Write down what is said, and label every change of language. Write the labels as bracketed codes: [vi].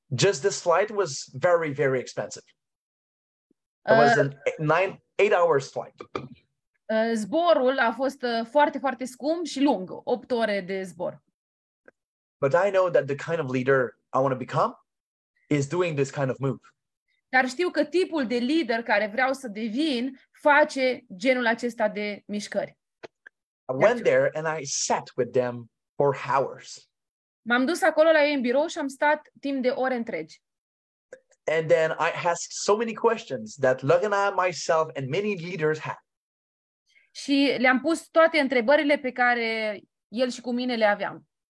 [en] just this flight was very, very expensive. It was an 8 hours flight. [ro] Zborul a fost foarte, foarte scump și lung, 8 ore de zbor. [en] But I know that the kind of leader I want to become is doing this kind of move. [ro] Dar știu că tipul de lider care vreau să devin face genul acesta de mișcări. [en] I went there and I sat with them for hours. [ro] M-am dus acolo la ei în birou și am stat timp de ore întregi. [en] And then I asked so many questions that Lagana, myself, and many leaders had. [ro] Și le-am pus toate întrebările pe care el și cu mine le aveam.